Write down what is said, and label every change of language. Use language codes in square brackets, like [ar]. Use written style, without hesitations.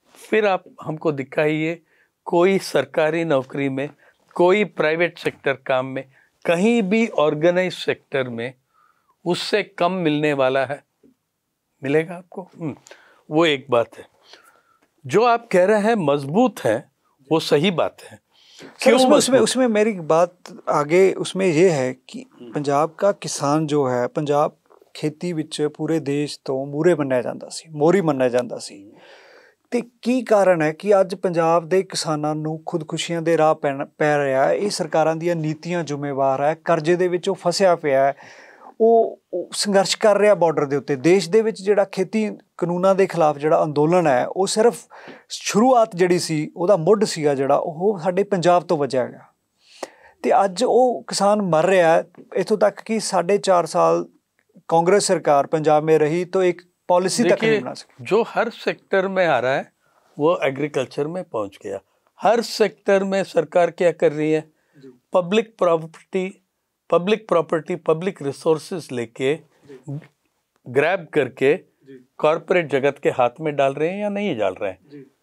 [hi] फिर आप हमको दिखाइए कोई सरकारी नौकरी में, कोई प्राइवेट सेक्टर काम में, कहीं भी ऑर्गेनाइज सेक्टर में उससे कम मिलने वाला है? मिलेगा आपको? वो एक बात है। जो आप कह रहे हैं मजबूत है, वो सही बात है। क्यों उसमें मेरी बात आगे उसमें ये है कि पंजाब का किसान जो है, [pa] पंजाब खेती विच पूरे देश तो मूरे मन्निया जाता सी, मोरी मन्निया जाता सी, ਤੇ ਕੀ ਕਾਰਨ ਹੈ ਕਿ ਅੱਜ ਪੰਜਾਬ ਦੇ ਕਿਸਾਨਾਂ ਨੂੰ ਖੁਦਕੁਸ਼ੀਆਂ ਦੇ ਰਾਹ ਪੈ ਰਿਹਾ ਹੈ? ਇਹ ਸਰਕਾਰਾਂ ਦੀਆਂ ਨੀਤੀਆਂ ਜ਼ਿੰਮੇਵਾਰ ਹੈ, ਕਰਜ਼ੇ ਦੇ ਵਿੱਚ ਉਹ ਫਸਿਆ ਪਿਆ ਹੈ, ਉਹ ਸੰਘਰਸ਼ ਕਰ ਰਿਹਾ ਬਾਰਡਰ ਦੇ ਉੱਤੇ। ਦੇਸ਼ ਦੇ ਵਿੱਚ ਜਿਹੜਾ ਖੇਤੀ ਕਾਨੂੰਨਾਂ ਦੇ ਖਿਲਾਫ ਜਿਹੜਾ ਅੰਦੋਲਨ ਹੈ, ਉਹ ਸਿਰਫ ਸ਼ੁਰੂਆਤ ਜਿਹੜੀ ਸੀ ਉਹਦਾ ਮੁੱਢ ਸੀਗਾ ਜਿਹੜਾ ਉਹ ਸਾਡੇ ਪੰਜਾਬ ਤੋਂ ਵਜਿਆ ਗਿਆ, ਤੇ ਅੱਜ ਉਹ ਕਿਸਾਨ ਮਰ ਰਿਹਾ ਹੈ। ਇੱਥੋਂ ਤੱਕ [hi] कि 4.5 साल कांग्रेस सरकार पंजाब में रही तो एक पॉलिसी तक नहीं बना सकी। जो हर सेक्टर में आ रहा है वो एग्रीकल्चर में पहुंच गया। हर सेक्टर में सरकार क्या कर रही है? पब्लिक प्रॉपर्टी पब्लिक रिसोर्सेज लेके ग्रैब करके कॉरपोरेट जगत के हाथ में डाल रहे हैं या नहीं डाल रहे हैं?